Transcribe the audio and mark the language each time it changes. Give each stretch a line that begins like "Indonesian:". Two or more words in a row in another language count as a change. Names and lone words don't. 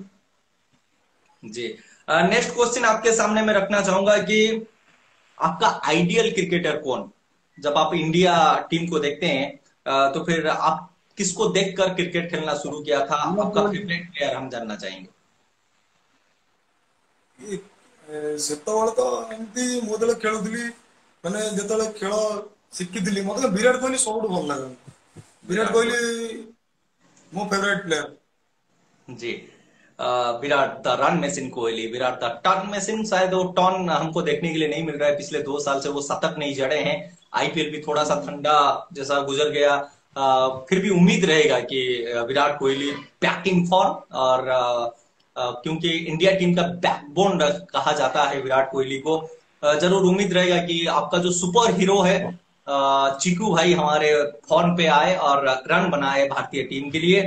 Hindi: जी।
English: next question
Hindi: आपके सामने मैं रखना चाहूंगा कि आपका
English: ideal cricketer
Hindi: कौन? जब आप
English: India team
Hindi: को देखते हैं तो फिर आप किसको देखकर क्रिकेट खेलना शुरू किया था? आपका
English: favourite player
Hindi: हम जानना चाहेंगे।
Odia: ସେତେବେଳେ ତ ଏମିତି ମୁଁ ଯେତେବେଳେ ଖେଳୁଥିଲି ମାନେ ଯେତେବେଳେ ଖେଳ ଶିଖିଥିଲି ମତେ ବିରାଟ କୋହଲି ସବୁଠୁ ଭଲ ଲାଗେ। ବିରାଟ
Hindi: विराट कोहली।
Odia: କୋହଲି ମୋ
English: favourite player.
Hindi: जी। विराट
English: the run machine
Hindi: कोहली, विराट
English: the turn machine.
Hindi: शायद वो टर्न हमको देखने के लिए नहीं मिल रहा है, पिछले 2 साल से वो शतक नहीं जड़े हैं। आईपीएल भी थोड़ा सा ठंडा जैसा गुजर गया। फिर भी उम्मीद रहेगा कि विराट कोहली
English: back in form,
Hindi: और क्योंकि इंडिया टीम का बैकबोन कहा जाता है विराट कोहली को, जरूर उम्मीद रहेगा कि आपका जो
English: super hero
Hindi: है चीकू भाई हमारे फॉर्म पे आए और रन बनाए भारतीय टीम के लिए।